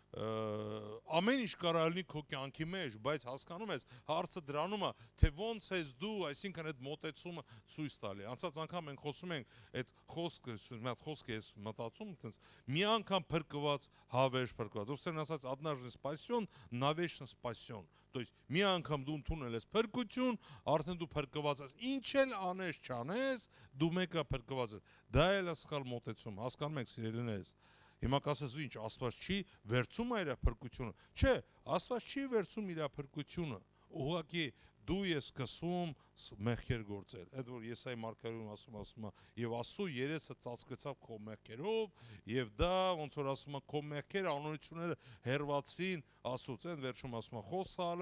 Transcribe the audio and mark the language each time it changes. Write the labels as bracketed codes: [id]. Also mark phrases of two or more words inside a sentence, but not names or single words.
[hy] ամեն ինչ կարա լինի քո կյանքի մեջ, բայց հասկանում ես, հարցը դրանում է, թե ոնց ես դու, այսինքն այդ մոտեցումը ցույց տալի։ Անցած անգամ մենք խոսում ենք այդ խոսքը, մի հատ խոսք ես մտածում, մի անգամ փրկված, հավերժ փրկված։ Ռուսերեն ասած [ru] однажды спасен, навечно спасен։ То есть [hy] մի անգամ դու ընդունել ես փրկություն, արդեն դու փրկված ես։ Ինչ էլ անես, չանես, դու մեկը փրկված ես։ Դա էլ է սխալ մոտեցում, հասկանում եք սիրելիներս։ Հիմա կասես ինչ, Աստված չի վերցում իր փրկությունը։ Չէ, Աստված չի վերցում իր փրկությունը։ Ուղղակի դու ես սկսում մեղքեր գործել։ Այդ որ Եսայի մարգարեն ասում է, եւ Աստծո երեսը ծածկեցավ քո մեղքերով, եւ դա ոնց որ ասում է քո մեղքերը անօրությունները հերվածին Աստծոց։ Այն վերջում ասում է խոսալը,